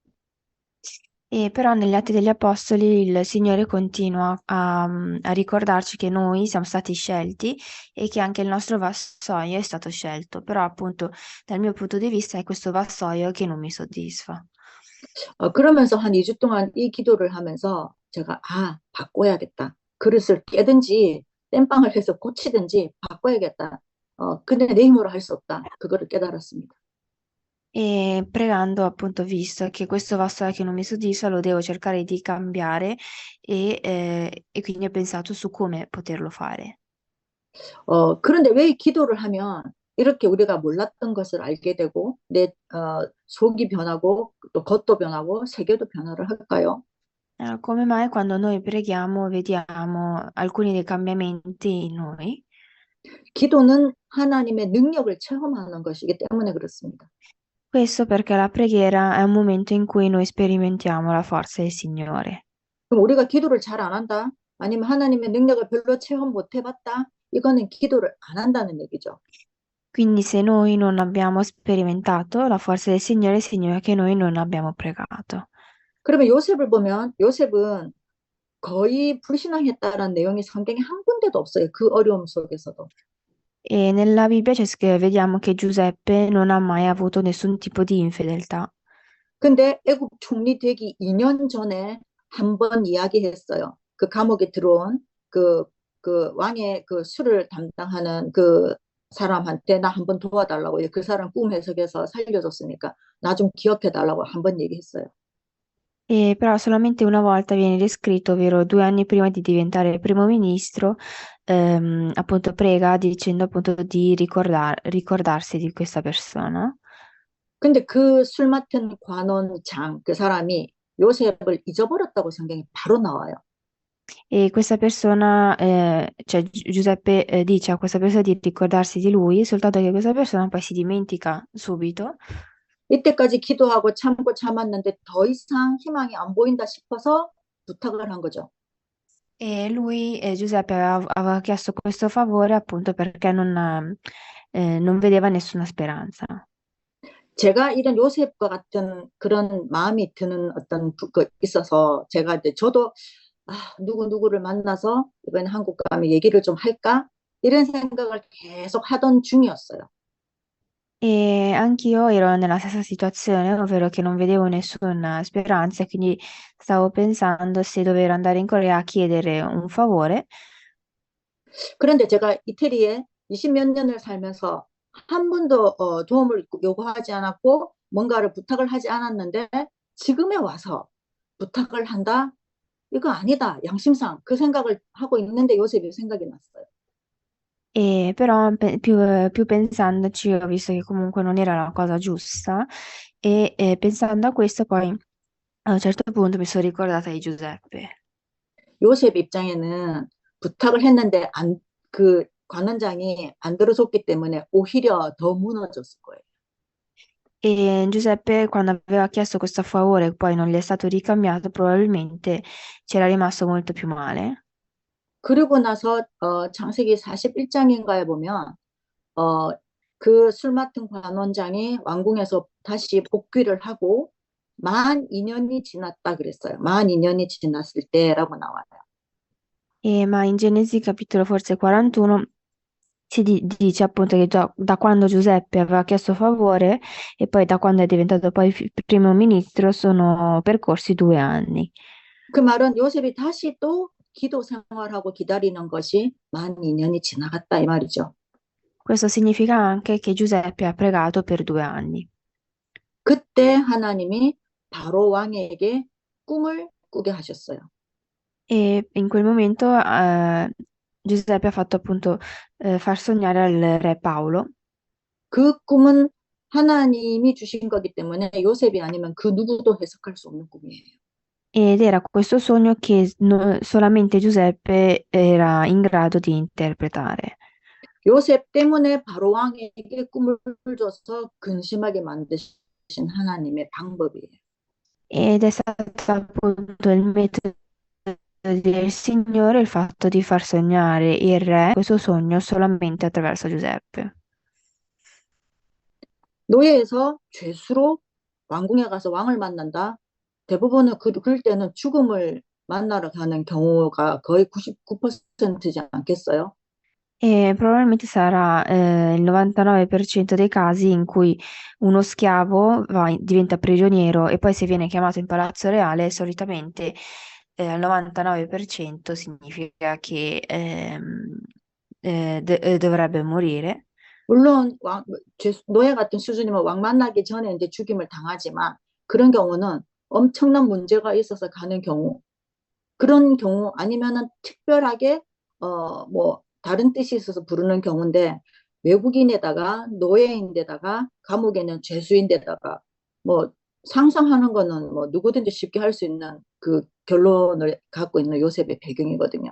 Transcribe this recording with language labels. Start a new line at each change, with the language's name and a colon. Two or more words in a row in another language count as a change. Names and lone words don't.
Italian: E però negli Atti degli Apostoli il Signore continua a ricordarci che noi siamo stati scelti e che anche il nostro vassoio è stato scelto, però appunto dal mio punto di vista è questo vassoio che non mi soddisfa.
Korean: 그러면서 한 2주 동안 이 기도를 하면서 제가 바꿔야겠다. 그릇을 깨든지 땜빵을 해서 고치든지 바꿔야겠다. 근데 내 힘으로 할 수 없다. 그거를 깨달았습니다.
Italian: E pregando appunto ho visto che questo vassoio che non mi soddisfa lo devo cercare di cambiare e quindi ho pensato su come poterlo fare.
Korean: 그런데 왜 기도를 하면 이렇게 우리가 몰랐던 것을 알게 되고 내 속이 변하고 또 겉도 변하고 세계도 변화를 할까요?
Italian: Come mai quando noi preghiamo vediamo alcuni dei cambiamenti in noi?
Korean: 기도는 하나님의 능력을 체험하는 것이기 때문에 그렇습니다.
Italian: Questo perché la preghiera è un momento in cui noi sperimentiamo la forza del Signore.
Korean: 그럼 우리가 기도를 잘 안 한다? 아니면 하나님의 능력을 별로 체험 못 해봤다? 이거는 기도를 안 한다는 얘기죠.
Italian: Quindi se noi non abbiamo sperimentato la forza del Signore, significa che noi non abbiamo pregato.
Korean: 그러면 요셉을 보면 요셉은 거의 불신앙했다라는 내용이 성경에 한 군데도 없어요. 그 어려움 속에서도.
Italian: E nella Bibbia vediamo che Giuseppe non ha mai avuto nessun tipo di infedeltà.
Korean: 근데 애국 총리 되기 2년 전에 한 번 이야기했어요. 그 감옥에 들어온 그 왕의 그 술을 담당하는 그 사람한테 나 한 번 도와달라고 그 사람 꿈 해석해서 살려줬으니까 나 좀 기억해달라고 한 번 얘기했어요.
Italian: E però solamente una volta viene descritto, ovvero 2 anni prima di diventare primo ministro, appunto prega dicendo appunto di ricordarsi di questa persona.
Korean: 근데 그 술 맡은 관원장 그 사람이 요셉을 잊어버렸다고 성경이 바로 나와요.
Italian: E questa persona, cioè Giuseppe dice a questa persona di ricordarsi di lui, soltanto che questa persona poi si dimentica subito.
Korean: 이때까지 기도하고 참고 참았는데 더 이상 희망이 안 보인다 싶어서 부탁을 한 거죠.
Italian: E lui, Giuseppe, aveva chiesto questo favore appunto perché non vedeva nessuna speranza.
Korean: 제가 이런 요셉과 같은 그런 마음이 드는 어떤 있어서 제가 이제 저도 누구를 만나서 이번에 한국 가면 얘기를 좀 할까? 이런 생각을 계속 하던 중이었어요.
Italian: E anch'io ero nella stessa situazione, ovvero che non vedevo nessuna speranza, e quindi stavo pensando se dover andare in Corea a chiedere un favore.
Korean: 그런데 제가 이태리에 20몇 년을 살면서 한 번도 도움을 요구하지 않았고 뭔가를 부탁을 하지 않았는데 지금에 와서 부탁을 한다? 이거 아니다. 양심상 그 생각을 하고 있는데 요셉이 생각이 났어요.
Italian: E però più pensandoci ho visto che comunque non era la cosa giusta e pensando a questo poi a un certo punto mi sono ricordata di Giuseppe.
Korean: 요셉 입장에는 부탁을 했는데 그 관원장이 안 들어줬기 때문에 오히려 더 무너졌을 거예요.
Italian: E Giuseppe, quando aveva chiesto questo favore e poi non gli è stato ricambiato, probabilmente c'era rimasto molto più male.
Korean: 그리고 나서 창세기 41장인가에 보면 그 술 맡은 관원장이 왕궁에서 다시 복귀를 하고 만 2년이 지났다 그랬어요. 만 2년이 지났을 때라고 나와요.
Italian: Ma in Genesi capitolo forse 41 dice appunto che da quando Giuseppe aveva chiesto favore e poi da quando è diventato poi primo ministro sono percorsi 2 anni.
Korean: 그 말은 요셉이 다시 또 기도 생활하고 기다리는 것이 만 2년이 지나갔다 이 말이죠.
Italian: Questo significa anche che Giuseppe ha pregato per 2 anni.
Korean: 그때 하나님이 바로 왕에게 꿈을 꾸게 하셨어요.
Italian: E in quel momento Giuseppe ha fatto appunto far sognare al re Paolo
Korean: 그 꿈은 하나님이 주신 거기 때문에 요셉이 아니면 그 누구도 해석할 수 없는 꿈이에요.
Italian: ed era questo sogno che solamente Giuseppe era in grado di interpretare.
Korean: 요셉 때문에 바로 왕에게 꿈을 줘서 근심하게 만드신 하나님의 방법이에요.
Italian: Ed è stato appunto il metodo del Signore il fatto di far sognare il re questo sogno solamente attraverso Giuseppe.
Korean: 노예에서 죄수로 왕궁에 가서 왕을 만난다. 대부분은 그럴 때는 죽음을 만나러 가는 경우가 거의 99%지 않겠어요?
Italian: E probabilmente sarà il 99% dei casi in cui uno schiavo diventa prigioniero e poi se viene chiamato in palazzo reale, solitamente al 99% significa che dovrebbe morire.
Korean: 물론 노예 같은 수준이면 왕 만나기 전에 이제 죽임을 당하지만 그런 경우는 엄청난 문제가 있어서 가는 경우, 그런 경우 아니면은 특별하게 뭐 다른 뜻이 있어서 부르는 경우인데 외국인에다가 노예인데다가 감옥에는 죄수인데다가 뭐 상상하는 거는 뭐 누구든지 쉽게 할 수 있는 그 결론을 갖고 있는 요셉의 배경이거든요.